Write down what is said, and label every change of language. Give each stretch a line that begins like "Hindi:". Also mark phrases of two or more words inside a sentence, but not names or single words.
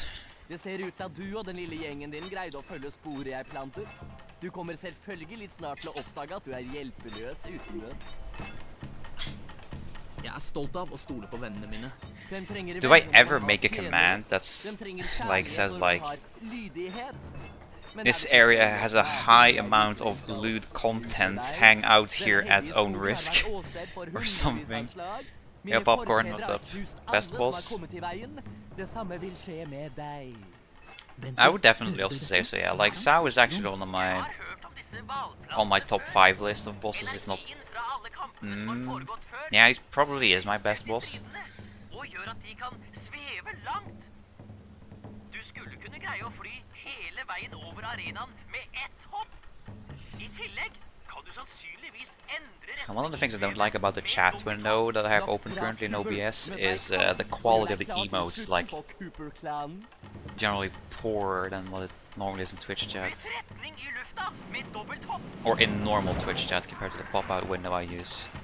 Norwegian: Det ser ut til at du og den lille gjengen din greide å følge sporet jeg plantet. Du kommer selvfølgelig snart til å oppdage at du er hjelpeløs uten den. Jeg er stolt av å stole på vennene mine. Hvem trenger
English: Do I
Norwegian: venner
English: ever
Norwegian: som
English: make a
Norwegian: har
English: command
Norwegian: tjenere?
English: that's
Norwegian: Hvem trenger
English: like
Norwegian: kjærlighet
English: says
Norwegian: når man
English: like
Norwegian: har lydighet? Men
English: this
Norwegian: er det
English: area
Norwegian: ikke
English: has a
Norwegian: sånn
English: high
Norwegian: at
English: amount
Norwegian: du
English: of
Norwegian: skal
English: lewd
Norwegian: vise
English: content,
Norwegian: deg?
English: hang out
Norwegian: Denne
English: here at
Norwegian: hellige
English: own
Norwegian: skogen har
English: risk?
Norwegian: vært åsted for
English: Or
Norwegian: hundrevis
English: something.
Norwegian: av slag.
English: Yeah,
Norwegian: Mine
English: Popcorn,
Norwegian: forfedre
English: what's
Norwegian: har
English: up?
Norwegian: knust
English: Best
Norwegian: alle
English: boss?
Norwegian: som har kommet i veien. Det samme vil skje med deg.
English: I would definitely also say so, yeah. Like, Sao is actually
Norwegian: Jeg har hørt om disse hvalplassene
English: on my top 5 list of bosses, if not...
Norwegian: Energien fra alle kampene som har foregått før.
English: Yeah, he probably is my best boss.
Norwegian: Og gjør at de kan sveve langt. Du skulle kunne greie å fly hele veien over arenaen med ett hopp. I tillegg kan du sannsynligvis endre
English: And one of the things I don't like about the chat window that I have open currently in OBS is the quality of the emotes, like, generally poorer than what it normally is in Twitch chat.
Norwegian: Med retning i lufta med dobbelt hopp.
English: Or in normal Twitch chat compared to the pop-out window I use.